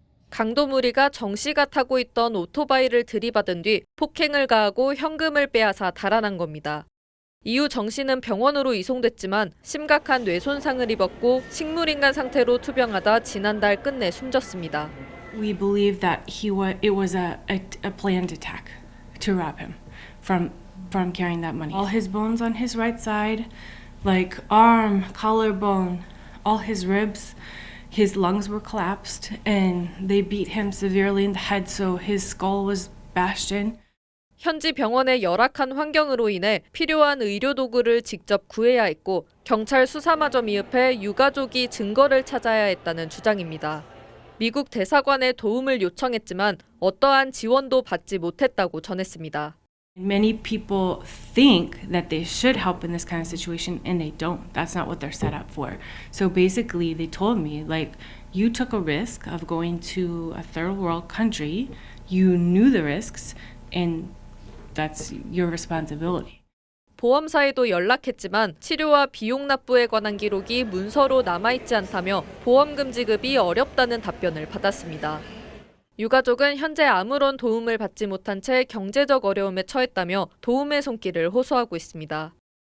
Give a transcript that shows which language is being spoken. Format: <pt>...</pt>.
<ko>강도 무리가 정 씨가 타고 있던 오토바이를 들이받은 뒤 폭행을 가하고 현금을 빼앗아 달아난 겁니다. 이후 정 씨는 병원으로 이송됐지만 심각한 뇌손상을 입었고 식물인간 상태로 투병하다 지난달 끝내 숨졌습니다.</ko> <en>We believe that it was a planned attack to rob him from carrying that money. All his bones on his right side, like arm, collarbone, all his ribs, his lungs were collapsed and they beat him severely in the head so his skull was bashed in.</en> <ko>현지 병원의 열악한 환경으로 인해 필요한 의료 도구를 직접 구해야 했고 경찰 수사마저 미흡해 유가족이 증거를 찾아야 했다는 주장입니다. 미국 대사관에 도움을 요청했지만 어떠한 지원도 받지 못했다고 전했습니다.</ko> <en>Many people think that they should help in this kind of situation and they don't. That's not what they're set up for. So basically they told me, like, you took a risk of going to a third world country, you knew the risks, and that's your responsibility.</en> <ko>보험사에도 연락했지만 치료와 비용 납부에 관한 기록이 문서로 남아있지 않다며 보험금 지급이 어렵다는 답변을 받았습니다. 유가족은 현재 아무런 도움을 받지 못한 채 경제적 어려움에 처했다며 도움의 손길을 호소하고 있습니다.</ko>